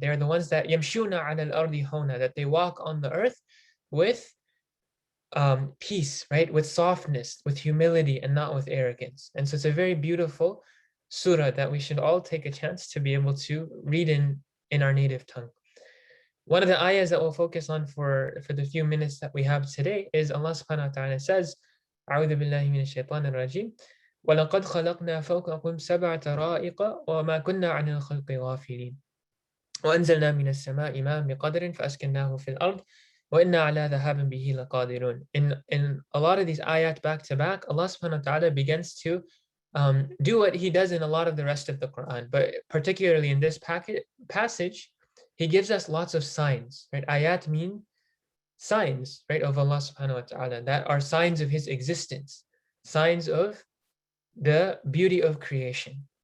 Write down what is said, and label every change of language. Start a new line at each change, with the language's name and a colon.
English: They are the ones that
Arabic: yamshuna ala al-ardi hawna,
English: that they walk on the earth with peace, right? With softness, with humility, and not with arrogance. And so it's a very beautiful surah that we should all take a chance to be able to read in our native tongue. One of the ayahs that we'll focus on for the few minutes that we have today is Allah subhanahu wa ta'ala says,
Arabic: أعوذ بالله من الشيطان الرجيم وَلَقَدْ خَلَقْنَا فَوْقَكُمْ سَبْعَ طَرَائِقَ وَمَا كُنَّا عَنِ الْخَلْقِ غَافِلِينَ وَأَنزَلْنَا مِنَ السَّمَاءِ مَاءً بِقَدْرٍ فَأَسْكَنَّاهُ فِي الْأَرْضِ وَإِنَّا عَلَى ذَهَابٍ بِهِ لَقَادِرُونَ.
English: In a lot of these ayat back to back, Allah subhanahu wa ta'ala begins to do what He does in a lot of the rest of the Quran, but particularly in this passage, He gives us lots of signs, right? Ayat mean signs, right, of Allah subhanahu wa ta'ala, that are signs of His existence, signs of the beauty of creation.